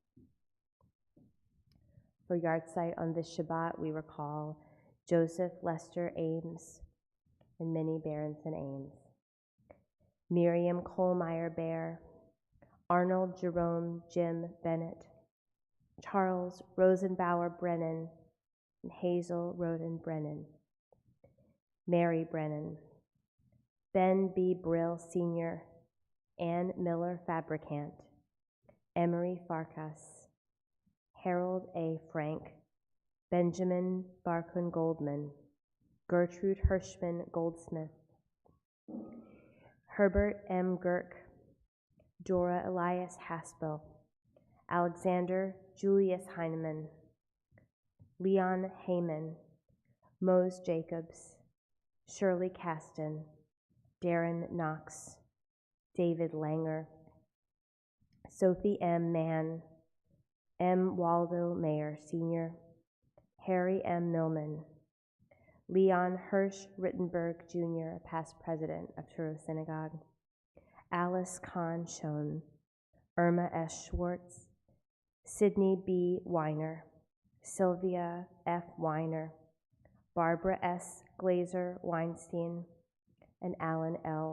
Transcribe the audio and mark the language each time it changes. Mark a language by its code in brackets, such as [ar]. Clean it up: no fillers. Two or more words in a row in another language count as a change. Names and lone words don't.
[en] For yard site on this Shabbat, we recall Joseph Lester Ames and Minnie Berenson Ames, Miriam Kohlmeyer Bear, Arnold Jerome Jim Bennett, Charles Rosenbauer Brennan, and Hazel Roden Brennan, Mary Brennan, Ben B. Brill Sr., Ann Miller Fabricant, Emery Farkas, Harold A. Frank, Benjamin Barkun Goldman, Gertrude Hirschman Goldsmith, Herbert M. Girk, Dora Elias Haspel, Alexander Julius Heinemann, Leon Heyman, Mose Jacobs, Shirley Caston, Darren Knox, David Langer, Sophie M. Mann, M. Waldo Mayer Sr., Harry M. Millman, Leon Hirsch Rittenberg Jr., past president of Touro Synagogue, Alice Kahn Schoen, Irma S. Schwartz, Sidney B. Weiner, Sylvia F. Weiner, Barbara S. Glazer Weinstein, and Alan L.